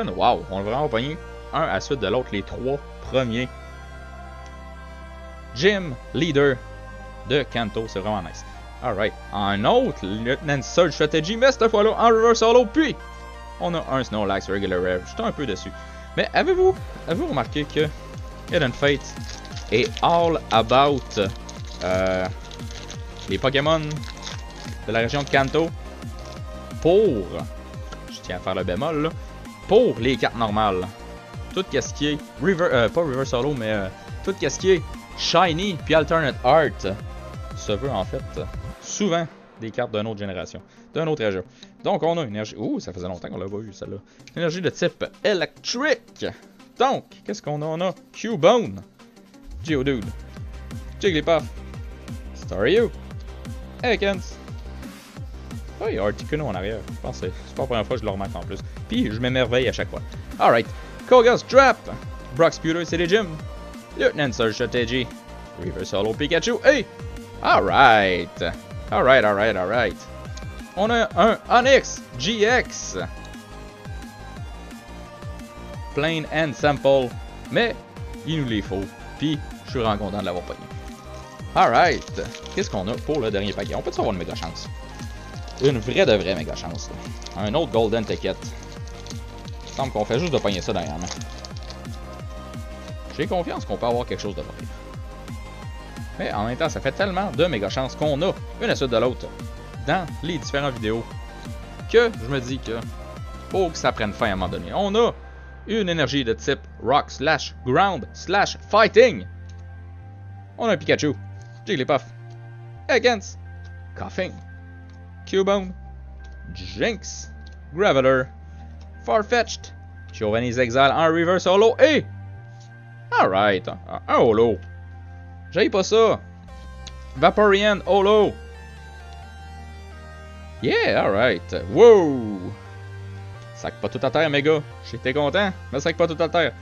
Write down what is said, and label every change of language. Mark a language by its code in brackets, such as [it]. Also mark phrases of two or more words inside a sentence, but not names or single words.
[fr] Wow, on l'a vraiment pogné un à la suite de l'autre, les 3 premiers. Gym Leader de Kanto, c'est vraiment nice. Alright, un autre Lieutenant Surge Strategy, mais cette fois-là en [en] reverse solo. [fr] Puis, on a un Snorlax [en] Regular Rare. [fr] J'étais un peu dessus. Mais avez-vous remarqué que Hidden Fate est [en] all about [fr] les Pokémon de la région de Kanto pour, je tiens à faire le bémol là, pour les cartes normales. Tout ce qui est pas [en] Reverse Solo, [fr] mais tout ce qui est Shiny puis [en] Alternate Art [fr] se veut en fait souvent des cartes d'une autre génération, d'une autre région. Donc on a une énergie, ouh, ça faisait longtemps qu'on l'a pas vu celle-là. Une énergie de type électrique. Donc, qu'est-ce qu'on a? On a Cubone, Geodude, Jigglypuff, Staryu, Ekans. Oh, il y a Articuno en arrière. Je pense que c'est pas la première fois que je le remarque en plus. Puis je m'émerveille à chaque fois. Alright. Koga's Trap, Brock's Pewter City Gym, Lieutenant Surge Strategy, Reverse Holo Pikachu. [en] Hey! Alright. Alright. [fr] On a un Onix GX. [en] Plain and simple. [fr] Mais il nous les faut. Puis je suis vraiment content de l'avoir pogné. Alright. Qu'est-ce qu'on a pour le dernier paquet? On peut avoir une méga chance. Une vraie de vraie méga chance. Là. Un autre Golden Ticket. Il semble qu'on fait juste de pogner ça derrière main. J'ai confiance qu'on peut avoir quelque chose de vrai. Mais en même temps, ça fait tellement de méga chances qu'on a une à suite de l'autre dans les différentes vidéos que je me dis que faut que ça prenne fin à un moment donné. On a une énergie de type [en] Rock / Ground / Fighting. [fr] On a un Pikachu, Jigglypuff, Ekans, Coughing, Cubone, Jinx, Graveler, Farfetch'd, Giovanni's Exile en [en] Reverse Holo [fr] et... Alright, un Holo. J'aille pas ça. [en] Vaporeon Holo. Yeah, alright. Wow. [fr] Sac pas tout à terre, mes gars. J'étais content, mais sac pas tout à terre.